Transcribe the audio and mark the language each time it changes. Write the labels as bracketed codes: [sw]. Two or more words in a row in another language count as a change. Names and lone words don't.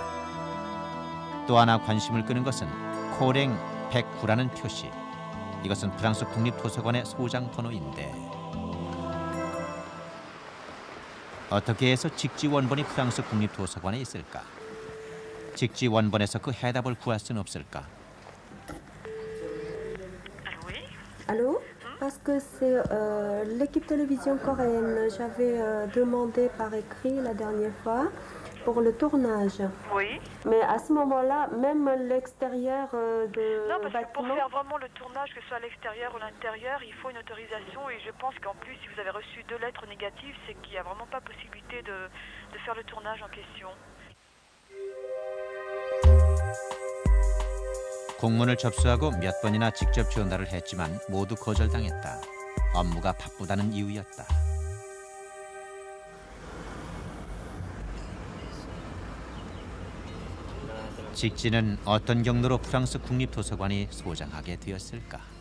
[ko] 또 하나 관심을 끄는 것은 코랭 109라는 표시. 이것은 프랑스 국립도서관의 소장 번호인데 어떻게 해서 직지 원본이 프랑스 국립도서관에 있을까? 직지 원본에서 그 해답을 구할 수는 없을까? [fr] Allô? Parce que c'est l'équipe télévision coréenne. J'avais demandé par écrit la dernière fois pour le tournage. Oui. Mais à ce moment-là, même l'extérieur de Non, parce que pour bâtiment... faire vraiment le tournage, que ce soit à l'extérieur ou à l'intérieur, il faut une autorisation. Et je pense qu'en plus, si vous avez reçu 2 lettres négatives, c'est qu'il n'y a vraiment pas possibilité de faire le tournage en question. [ko] 공문을 접수하고 몇 번이나 직접 전화를 했지만 모두 거절당했다. 업무가 바쁘다는 이유였다. 직지는 어떤 경로로 프랑스 국립도서관이 소장하게 되었을까?